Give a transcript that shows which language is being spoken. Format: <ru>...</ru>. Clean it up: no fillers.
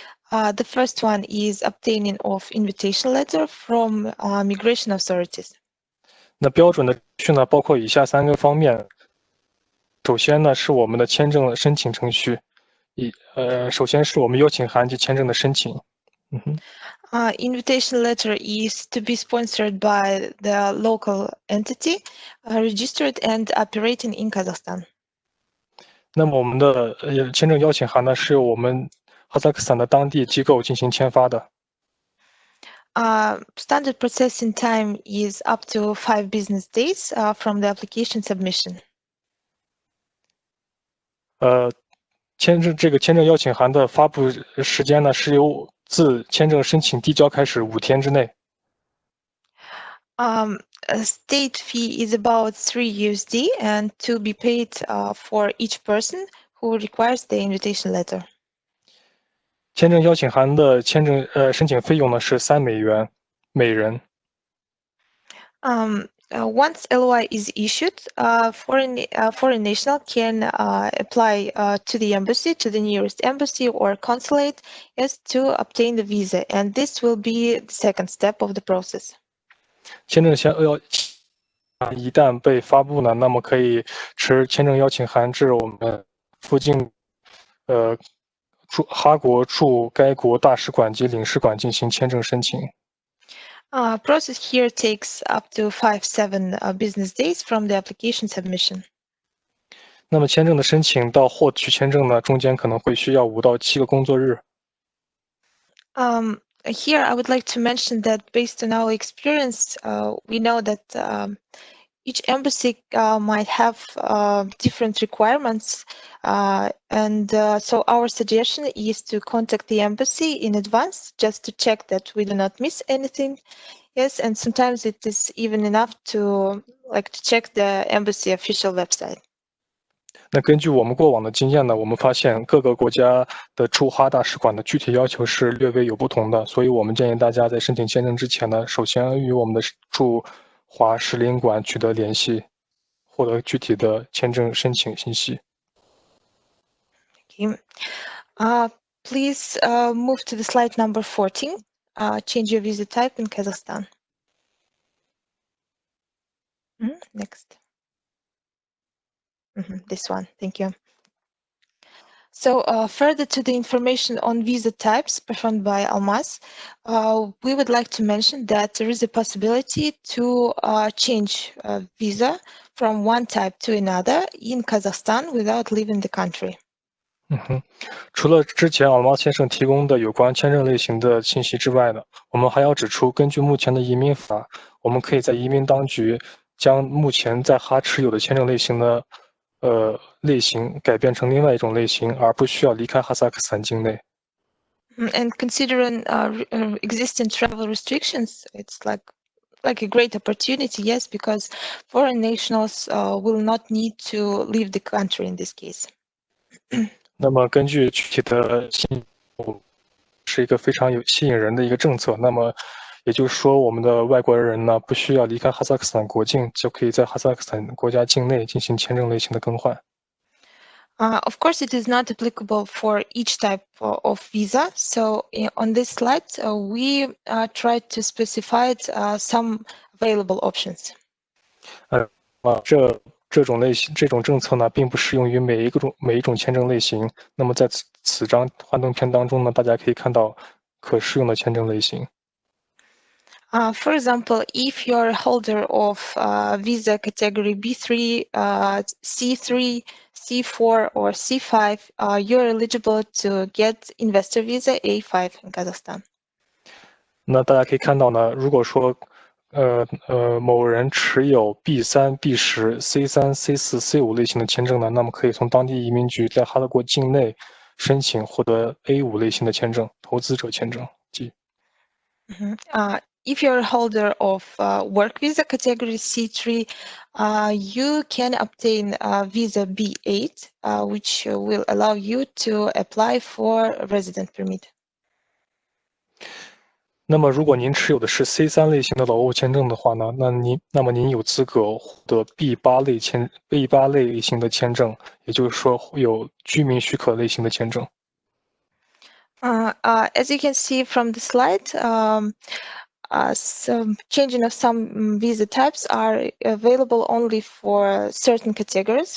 <en>The first one is obtaining of invitation letter from migration authorities.</en> <zh>那标准的程序呢，包括以下3个方面。首先呢，是我们的签证申请程序，首先是我们邀请函及签证的申请。</zh> <en>Invitation letter is to be sponsored by the local entity, registered and operating in Kazakhstan.</en> <zh>那么我们的签证邀请函呢，是由我们哈萨克斯坦的当地机构进行签发的。</zh> <en>Standard processing time is up to 5 business days from the application submission.</en> <zh>签证邀请函的发布时间呢，是由自签证申请递交开始5天之内。</zh> <en>A state fee is about $3 USD and to be paid for each person who requires the invitation letter.</en> <zh>签证邀请函的申请费用呢是3美元每人。</zh> <en>Once LOI is issued, foreign national can apply to the embassy, to the nearest embassy or consulate, as to obtain the visa, and this will be the second step of the process.</en> <zh>签证一旦被发布呢，那么可以持签证邀请函至我们附近哈国驻该国大使馆及领事馆进行签证申请。</zh> <en>Process here takes up to 5-7 business days from the application submission.</en> <zh>那么签证的申请到获取签证呢，中间可能会需要5到7个工作日。</zh> <en>Here, I would like to mention that based on our experience, we know that each embassy might have different requirements, and so our suggestion is to contact the embassy in advance just to check that we do not miss anything. Yes, and sometimes it is even enough to check the embassy official website.</en> <zh>那根据我们过往的经验呢，我们发现各个国家的驻哈大使馆的具体要求是略微有不同的，所以我们建议大家在申请签证之前呢，首先与我们的驻华使领馆取得联系，获得具体的签证申请信息。</zh> <en>Okay. Please move to the slide number 14. Change your visa type in Kazakhstan. Next. This one, thank you. So further to the information on visa types performed by Almas, we would like to mention that there is a possibility to change visa from one type to another in Kazakhstan without leaving the country.</en> <zh>除了之前Almas先生提供的有关签证类型的信息之外呢，我们还要指出，根据目前的移民法，我们可以在移民当局将目前在哈持有的签证类型的类型改变成另外一种类型，而不需要离开哈萨克斯坦境内。</zh> <en>And considering existing travel restrictions, it's like a great opportunity, yes, because foreign nationals will not need to leave the country in this case.</en> <zh>那么根据具体的是一个非常吸引人的一个政策。那么也就是说，我们的外国人呢，不需要离开哈萨克斯坦国境，就可以在哈萨克斯坦国家境内进行签证类型的更换。</zh> <en>Of course, it is not applicable for each type of visa. So on this slide, we tried to specify some available options.</en> <zh>这种政策呢，并不适用于每一种签证类型。那么在此张幻灯片当中呢，大家可以看到可适用的签证类型。</zh> <en>For example, if you're a holder of visa category B3, C3, C4, or C5, you're eligible to get investor visa A5 in Kazakhstan.</en> <zh>那大家可以看到呢，如果说某人持有 B3、B10、C3、C4、C5类型的签证呢，那么可以从当地移民局在哈萨国境内申请获得 A5类型的签证，投资者签证。</zh> <en>If you're a holder of work visa category C3, you can obtain visa B8, which will allow you to apply for a resident permit.</en> <zh>那么，如果您持有的是 C3类型的劳务签证的话呢，那么您有资格获得 B8类型的签证，也就是说有居民许可类型的签证。</zh> <en>As you can see from the slide, some changing of some visa types are available only for certain categories.</en>